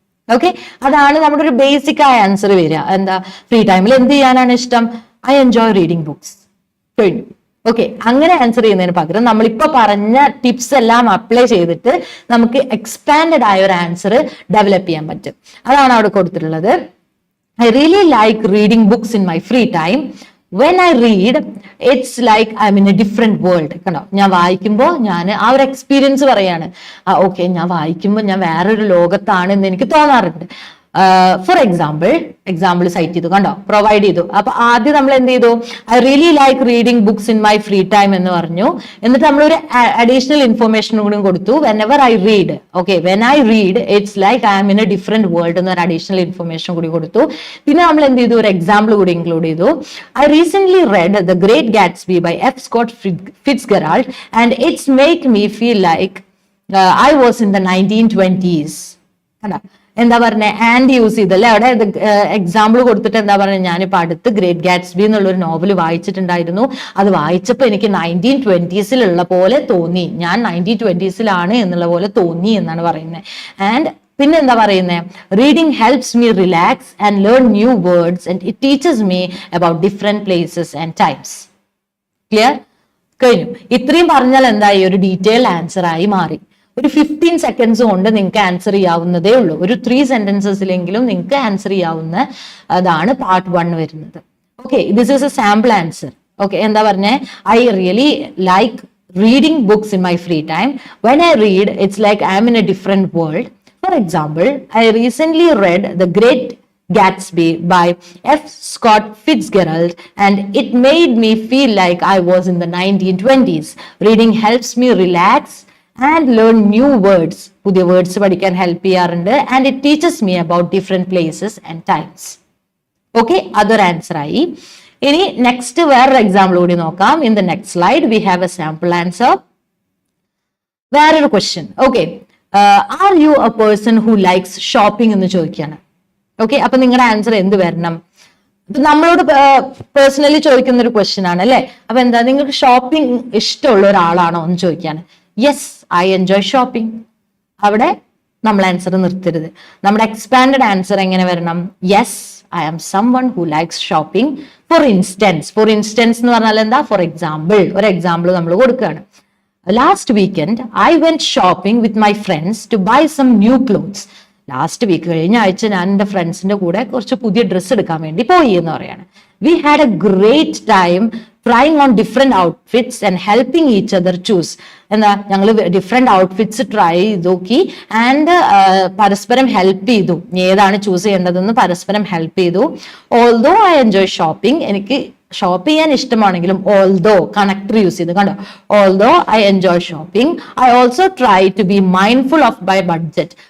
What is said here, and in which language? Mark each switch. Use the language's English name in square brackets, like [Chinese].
[Malayalam] Okay, അതാണ് നമ്മുടെ ഒരു ബേസിക് ആയ ആൻസർ വരിക. എന്താ, ഫ്രീ ടൈമിൽ എന്ത് ചെയ്യാനാണ് ഇഷ്ടം, [English] I enjoy reading books. [Malayalam] കഴിഞ്ഞു. ഓക്കെ, അങ്ങനെ ആൻസർ ചെയ്യുന്നതിന് പകരം നമ്മളിപ്പോ പറഞ്ഞ ടിപ്സ് എല്ലാം അപ്ലൈ ചെയ്തിട്ട് നമുക്ക് എക്സ്പാൻഡഡ് ആയ ഒരു ആൻസർ ഡെവലപ്പ് ചെയ്യാൻ പറ്റും. അതാണ് അവിടെ കൊടുത്തിട്ടുള്ളത്. [English] I really like reading books in my free time. When I read, it's like I'm in a different world. [Malayalam] കണ്ടോ, ഞാൻ വായിക്കുമ്പോൾ ഞാൻ ആ ഒരു എക്സ്പീരിയൻസ് പറയാണ്. ഓക്കെ, ഞാൻ വായിക്കുമ്പോൾ ഞാൻ വേറൊരു ലോകത്താണ് എന്ന് എനിക്ക് തോന്നാറുണ്ട്. ഫോർ എക്സാമ്പിൾ സൈറ്റ് ചെയ്തു, കണ്ടോ, പ്രൊവൈഡ് ചെയ്തു. അപ്പൊ ആദ്യം നമ്മൾ എന്ത് ചെയ്തു, [English] I really like reading books in my free time [Malayalam] എന്ന് പറഞ്ഞു. എന്നിട്ട് നമ്മളൊരു അഡീഷണൽ ഇൻഫർമേഷൻ കൂടി കൊടുത്തു, [English] Whenever I read. [Malayalam] Okay, [English] when I read it's like I am in a different world [Malayalam] എന്നൊരു അഡീഷണൽ ഇൻഫർമേഷൻ കൂടി കൊടുത്തു. പിന്നെ നമ്മൾ എന്ത് ചെയ്തു, ഒരു എക്സാമ്പിൾ കൂടി ഇൻക്ലൂഡ് ചെയ്തു. [English] I recently read the Great Gatsby by F. Scott Fitzgerald and it's make me feel like I was in the 1920s. [Malayalam] കണ്ടോ, എന്താ പറഞ്ഞേ, ആൻഡ് യൂസ് ചെയ്തല്ലേ അവിടെ എക്സാമ്പിൾ കൊടുത്തിട്ട് എന്താ പറഞ്ഞത്, ഞാനിപ്പോ അടുത്ത് ഗ്രേറ്റ് ഗാറ്റ്സ്ബി എന്നുള്ളൊരു നോവൽ വായിച്ചിട്ടുണ്ടായിരുന്നു. അത് വായിച്ചപ്പോൾ എനിക്ക് 1920s പോലെ തോന്നി, ഞാൻ 1920s എന്നുള്ള പോലെ തോന്നി എന്നാണ് പറയുന്നത്. [English] and [Malayalam] പിന്നെ എന്താ പറയുന്നത്, [English] Reading helps me relax and learn new words and it teaches me about different places and times. Clear? [Malayalam] കഴിഞ്ഞു. ഇത്രയും പറഞ്ഞാൽ എന്തായി, ഒരു ഡീറ്റെയിൽഡ് ആൻസർ ആയി മാറി. ഒരു 15 seconds കൊണ്ട് നിങ്ങൾക്ക് ആൻസർ ചെയ്യാവുന്നതേ ഉള്ളൂ. ഒരു 3 sentences നിങ്ങൾക്ക് ആൻസർ ചെയ്യാവുന്ന അതാണ് പാർട്ട് 1 വരുന്നത്. [English] Okay, this is a sample answer. Okay, [Malayalam] എന്താ പറഞ്ഞേ, [English] I really like reading books in my free time. When I read, it's like I'm in a different world. For example, I recently read The Great Gatsby by F. Scott Fitzgerald, and it made me feel like I was in the 1920s. Reading helps me relax and learn new words. [Malayalam] പുതിയ words പഠിക്കാൻ help ചെയ്യാറുണ്ട്. [English] And it teaches me about different places and times. [Malayalam] Okay, അതൊരു answer ആയി. ഇനി next വേറൊരു example കൂടി നോക്കാം. [English] In the next slide we have a sample answer. [Malayalam] വേറൊരു question. [English] okay, are you a person who likes shopping [Malayalam] എന്ന് ചോദിക്കുകയാണ്. Okay, അപ്പൊ നിങ്ങളുടെ ആൻസർ എന്ത് വരണം? നമ്മളോട് പേഴ്സണലി ചോദിക്കുന്ന ഒരു ക്വസ്റ്റ്യൻ ആണ് അല്ലെ. അപ്പൊ എന്താ, നിങ്ങൾക്ക് ഷോപ്പിംഗ് ഇഷ്ടമുള്ള ഒരാളാണോ എന്ന് ചോദിക്കാണ്. [English] Yes, I enjoy shopping. [Malayalam] അവിടെ നമ്മൾ ആൻസർ നിർത്തരുത്. നമ്മുടെ എക്സ്പാൻഡഡ് ആൻസർ എങ്ങനെ വരണം? [English] Yes, I am someone who likes shopping. For instance [Malayalam] എന്ന് പറഞ്ഞാൽ എന്താ? ഫോർ എക്സാമ്പിൾ, ഒരു എക്സാമ്പിൾ നമ്മൾ കൊടുക്കുകയാണ്. [English] Last weekend, I went shopping with my friends to buy some new clothes. [Malayalam] Last week, കഴിഞ്ഞ ആഴ്ച ഞാൻ എൻ്റെ ഫ്രണ്ട്സിന്റെ കൂടെ കുറച്ച് പുതിയ ഡ്രസ്സ് എടുക്കാൻ വേണ്ടി പോയി എന്ന് പറയാണ്. [English] We had a great time trying on different outfits and helping each other choose. [Malayalam] എന്താ, ഞങ്ങൾ ഡിഫറെന്റ് ഔട്ട്ഫിറ്റ്സ് ട്രൈ ചെയ്ത് നോക്കി ആൻഡ് പരസ്പരം ഹെൽപ്പ് ചെയ്തു. ഏതാണ് ചൂസ് ചെയ്യേണ്ടതെന്ന് പരസ്പരം ഹെൽപ്പ് ചെയ്തു. [English] although I enjoy shopping, [Malayalam] എനിക്ക് ഷോപ്പ് ചെയ്യാൻ ഇഷ്ടമാണെങ്കിലും ഓൾദോ കണക്ടർ യൂസ് ചെയ്ത് കണ്ടോ. [English] Although I enjoy shopping, I also try to be mindful of my budget.